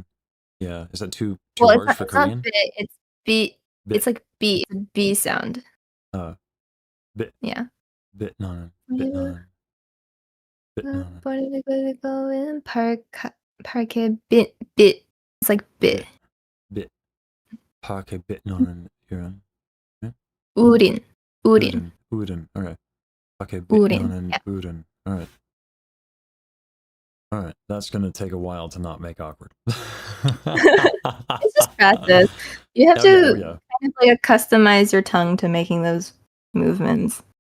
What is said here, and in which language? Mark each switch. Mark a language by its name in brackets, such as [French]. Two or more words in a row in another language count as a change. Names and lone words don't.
[English] Yeah, is that too large for Korean? Not bit, it's B. It's like B. It's a B sound. Bit. Yeah. [Korean] 빛나는. 파랗게 빛. [English] It's like bit. Bit. [Korean] 파랗게 빛나는. 우린. 우린. [English] All right. Okay. [Korean] 빛나는. 우린. [English] All right. All right. That's gonna take a while to not make awkward. It's just practice. You have to kind of like customize your tongue to making those movements.